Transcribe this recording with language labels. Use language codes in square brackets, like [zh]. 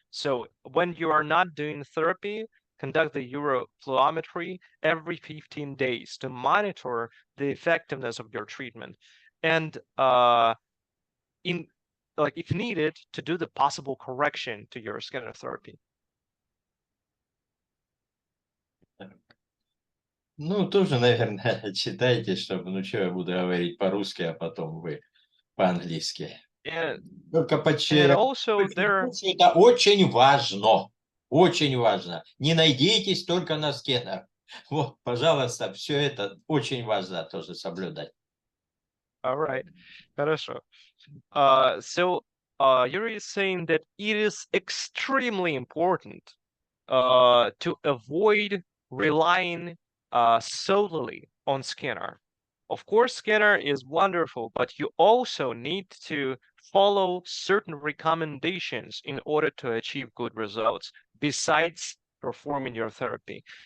[en] So when you are not doing therapy, conduct the uroflowmetry every 15 days to monitor the effectiveness of your treatment. And if needed, to do the possible correction to your scanner therapy. [ru] Ну, тоже, наверное, читайте, чтобы, ну, что я буду говорить по-русски, а потом вы по-английски. Только подчеркну, это очень важно. Очень важно. Не надейтесь только на сканер. Вот, пожалуйста, все это очень важно тоже соблюдать. [en] All right. [ru] Хорошо. [en] So Yuri is saying that it is extremely important to avoid relying solely on scanner. Of course, scanner is wonderful, but you also need to follow certain recommendations in order to achieve good results besides performing your therapy.